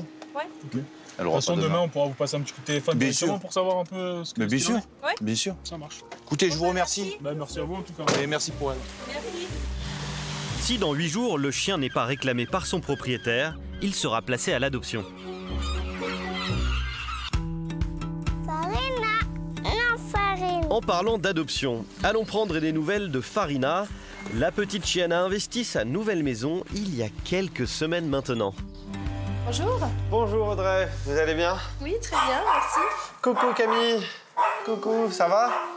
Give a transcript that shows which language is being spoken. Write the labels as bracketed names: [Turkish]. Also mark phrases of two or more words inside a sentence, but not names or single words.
[French] Ouais. Elle De toute aura façon, pas demain, on pourra vous passer un petit coup de téléphone Bien directement sûr. pour savoir un peu ce que Mais bien sûr, Ouais. bien sûr. Ça marche. Écoutez, je vous remercie. Bah, merci à vous en tout cas. Et merci pour elle. Merci. Si dans 8 jours, le chien n'est pas réclamé par son propriétaire, il sera placé à l'adoption. Farina. Non, Farina. En parlant d'adoption, allons prendre des nouvelles de Farina. La petite chienne a investi sa nouvelle maison il y a quelques semaines maintenant. Bonjour. Bonjour Audrey, vous allez bien? Oui, très bien, merci. Coucou Camille. Coucou, ça va?